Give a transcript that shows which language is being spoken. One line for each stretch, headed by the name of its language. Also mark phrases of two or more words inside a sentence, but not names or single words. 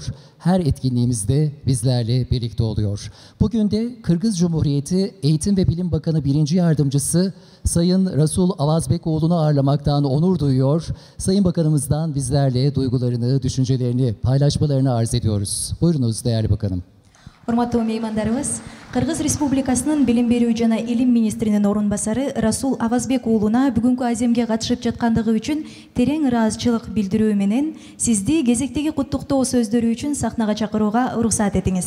Turkish: Her etkinliğimizde bizlerle birlikte oluyor. Bugün de Kırgız Cumhuriyeti Eğitim ve Bilim Bakanı 1. Yardımcısı Sayın Rasul Avazbekoğlu'nu ağırlamaktan onur duyuyor. Sayın Bakanımızdan bizlerle duygularını, düşüncelerini paylaşmalarını arz ediyoruz. Buyurunuz değerli bakanım.
Kyrgyz: Урматтуу меймандарыбыз, Кыргыз Республикасынын Билим берүү жана Илим министринин орунбасары Расул Авазбек уулуна бүгүнкү аземге катышып жаткандыгы үчүн терең ыраазычылык билдирүү менен сизди кезектеги куттуктоо сөздөрү үчүн сахнага чакырууга уруксат этиңиz.